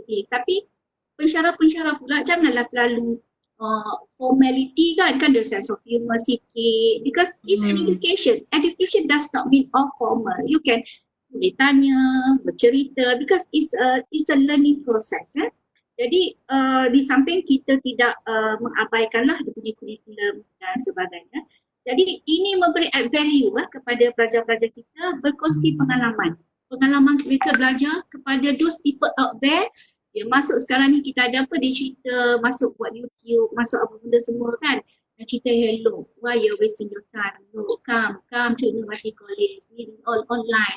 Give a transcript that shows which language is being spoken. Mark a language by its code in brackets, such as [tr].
[ms] Tapi pensyarah-pensyarah pula janganlah terlalu [en] formality kan the sense of humor sikit, because it's an education. Education does not mean all formal. You can [ms] boleh tanya, bercerita, [en] because it's a learning process. [ms] Jadi di samping kita tidak mengabaikanlah dia punya kurikulum dan sebagainya. Jadi ini memberi add value kepada pelajar-pelajar kita, berkongsi pengalaman mereka belajar kepada [en] those people out there. [ms] Dia masuk sekarang ni kita ada apa, dia cerita, masuk buat YouTube, masuk apa benda semua kan. Dia cerita, [en] hello, why you wasting your time? No, come to University College, we all online.